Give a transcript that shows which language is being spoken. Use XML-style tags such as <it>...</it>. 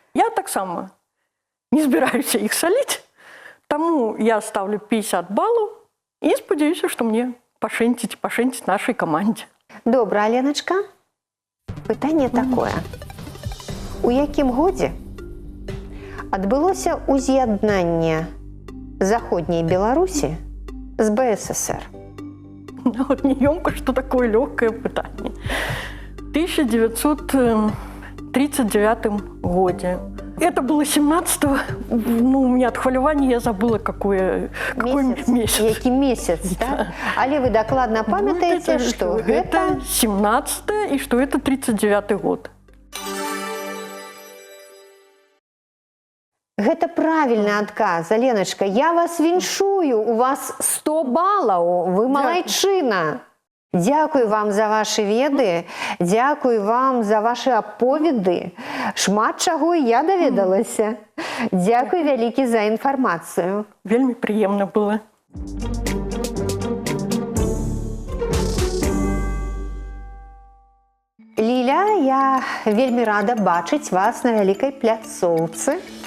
<be>Я таксама не збіраюся іх саліць, таму я ставлю 50 балаў і спадзяюся, што мне пашэнціць нашай камандзе. Добра, Аленачка. Пытанне такое. У якім годзе адбылося ўз'яднанне Заходняй Беларусі з БССР?</be> <ru>Вот неёмко, что такое легкое пытание. В 1939 году. Это было 17-го. Ну, у меня от хвалювання, я забыла, какой месяц.</ru> <be>Які месяц, так? Але вы докладно памятаете,</be> <ru>что это 17-е и что это 39-й год.</ru> <be>Гэта</be> <ru>правильный</ru> <be>адказ, Аленочка. Я вас віншую, у вас 100 балаў, вы малайчына. Дякую вам за ваши веды, дякую вам за ваши аповеды. Шмат чаго я даведалася. Дякую вялікі за інфармацыю. Вельмі прыемна было. Ліля, я вельмі рада бачыць вас на вялікай пляцоўцы.</be>